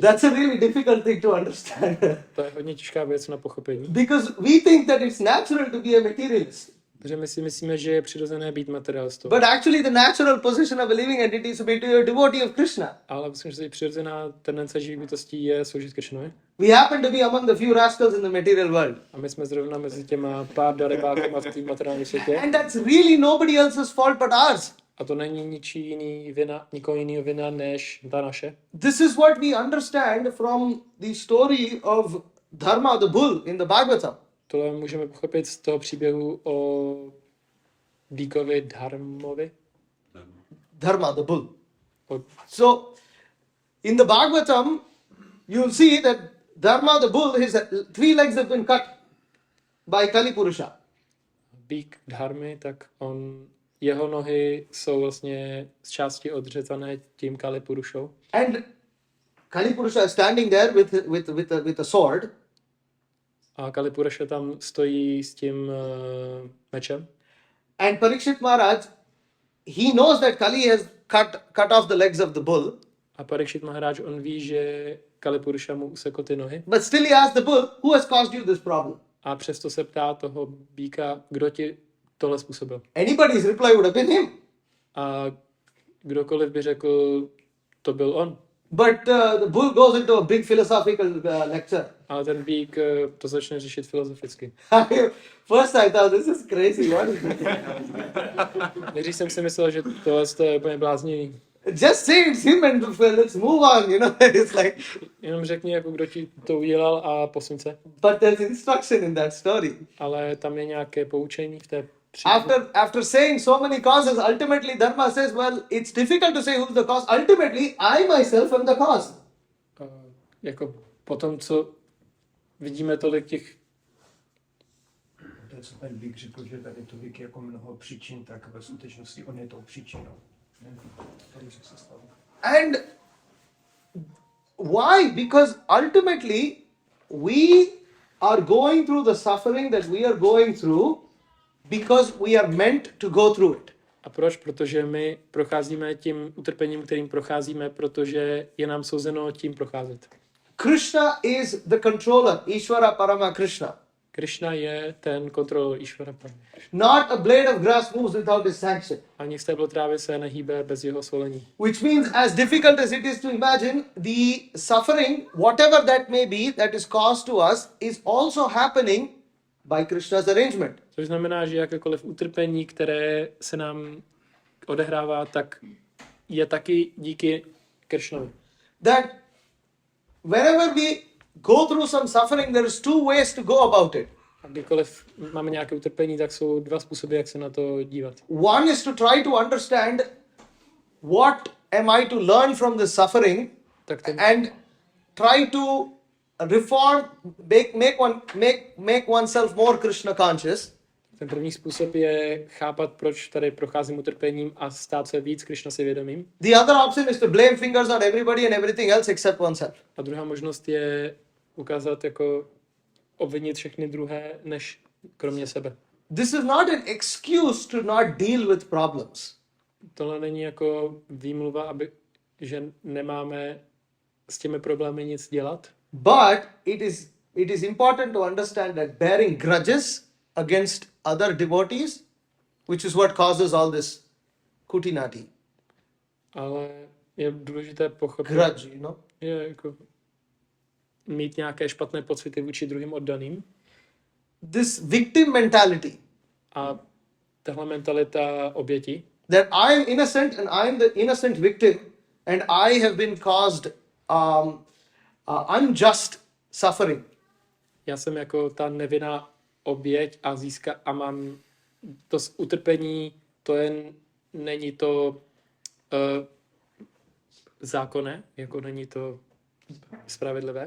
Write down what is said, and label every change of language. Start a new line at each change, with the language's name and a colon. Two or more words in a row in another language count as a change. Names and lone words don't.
English: That's a really difficult thing to understand.
Czech: To je hodně těžká věc na pochopení.
English: Because we think that it's natural to be a materialist.
Czech: Protože my si myslíme, že je přirozené být materialistou.
English: But actually the natural position of a living entity is to be a devotee of Krishna.
Czech: Ale myslím, že přirozená tendence živých bytostí je sloužit Krišnovi.
English: We happen to be among the few rascals in the material world.
Czech: A my jsme zrovna mezi těma pár darebákama v tom materiálním světě.
English: And that's really nobody else's fault but ours.
Czech: A to není nikoho jiného vina než ta naše.
English: This is what we understand from the story of Dharma the bull in the Bhagavatam.
Czech: Tohle můžeme pochopit z toho příběhu o Díkovi Dharmovi.
English: Dharma the bull. So, in the Bhagavatam, you'll see that Dharma the bull, his 3 legs have been cut by Kali Purusha.
Czech: Bík Dharmy, tak jeho nohy jsou vlastně z části odřezané tím Kali Purušou.
English: And Kali Purusha is standing there with a sword.
Czech: A Kali Purusha tam stojí s tím mečem.
English: And Parikshit Maharaj, he knows that Kali has cut off the legs of the bull.
Czech: A Parikshit Maharaj, on ví, že Kali Purusha mu usekl ty nohy.
English: But still he asks the bull, who has caused you this problem?
Czech: A přesto se ptá toho býka, kdo ti tohle způsobil.
English: Anybody's reply would have been him.
Czech: A kdokoliv by řekl, to byl on.
English: But the bull goes into a big philosophical lecture.
Czech: Ale ten bík to začne řešit filozoficky.
English: First I thought, this is crazy, what is this?
Czech: Nejdřív jsem si myslel, že tohle je úplně bláznivý.
English: Just say it's him and let's move on, you know. It's like,
Czech: Jenom řekni, jako kdo ti to udělal a posuň se.
English: but there's instruction in that story.
Czech: Ale tam je nějaké poučení v té příběhu.
English: After saying so many causes, ultimately Dharma says, well, it's difficult to say who's the cause. Ultimately, I myself am the cause.
Czech: Jako potom, co vidíme tolik těch... To je, co ten Vík řekl, že tady to Vík jako mnoho příčin, tak ve skutečnosti on je tou příčinou. Se stalo.
English: And why? Because ultimately, we are going through the suffering that we are going through because we are meant to go through it.
Czech: A proč? Protože my procházíme tím utrpením, kterým procházíme, protože je nám souzeno tím procházet.
English: Krishna is the controller,
Sanskrit: Ishvara Parama Krishna.
Czech: Krishna je ten kontrolor
Sanskrit: Ishvara Parama.
English: Not a blade of grass moves without his sanction.
Czech: Ani stéblo trávy se nehýbe bez jeho svolení.
English: Which means, as difficult as it is to imagine, the suffering, whatever that may be, that is caused to us, is also happening by Krishna's arrangement.
Czech: Což znamená, že jakékoliv utrpení, které se nám odehrává, tak je taky díky Krishnovi.
English: That whenever we go through some suffering, there is 2 ways to go about it.
Czech: A kdykoliv máme nějaké utrpení, tak jsou 2 způsoby, jak se na to dívat.
English: One is to try to understand what am I to learn from this suffering and try to reform, make oneself more Krishna conscious.
Czech: Ten první způsob je chápat, proč tady procházím utrpením a stát se víc Krišna si vědomím.
English: The other option is to blame fingers on everybody and everything else except oneself.
Czech: A druhá možnost je ukázat jako obvinit všechny druhé, než kromě sebe.
English: This is not an excuse to not deal with problems.
Czech: Tohle není jako výmluva, že nemáme s těmi problémy nic dělat,
English: But it is important to understand that bearing grudges against other devotees, which is what causes all this kutinati.
Czech: ale je důležité pochopit,
English: Grudge, you know.
Czech: je jako mít nějaké špatné pocity vůči druhým oddaným.
English: This victim mentality,
Czech: A tahle mentalita oběti,
English: that I am innocent and I am the innocent victim and I have been caused unjust suffering.
Czech: já jsem jako ta nevinná oběť a mám to utrpení, to není to zákonné, jako není to spravedlivé.